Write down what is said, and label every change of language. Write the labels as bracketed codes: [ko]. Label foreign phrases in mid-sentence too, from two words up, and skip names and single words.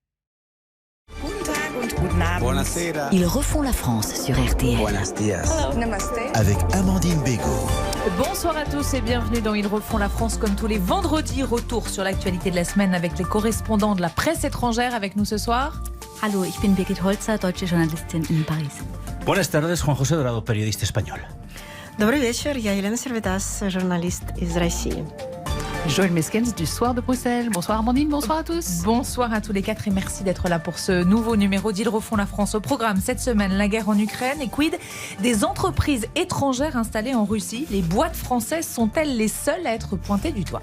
[fr] Ils refont la France sur RTL. Avec Amandine Bégaud. Bonsoir à tous et bienvenue dans Ils refont la France comme tous les vendredis. Retour sur l'actualité de la semaine avec les correspondants de la presse étrangère avec nous ce soir. [de] Hallo, ich bin Birgit Holzer, deutsche Journalistin in Paris. [es] Buenas tardes, Juan José Dorado, periodista español. [ru] Добрый вечер, я Елена Сервидас, журналист из России. [fr] Joël Meskens du Soir de Bruxelles. Bonsoir Amandine, bonsoir à tous. Bonsoir à tous les quatre et merci d'être là pour ce nouveau numéro d'Ils refont la France. Au programme cette semaine, la guerre en Ukraine et quid des entreprises étrangères installées en Russie. Les boîtes françaises sont-elles les seules à être pointées du doigt ?